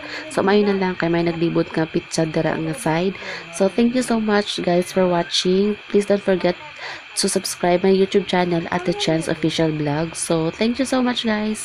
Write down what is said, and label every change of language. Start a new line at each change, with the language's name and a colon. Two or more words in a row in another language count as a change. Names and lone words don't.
Hiligaynon: So mayon na lang kay may naglibot nga pizza dira nga side.
English: So thank you so much guys for watching. Please don't forget to subscribe my YouTube channel at the Chance Official Vlog. So thank you so much guys.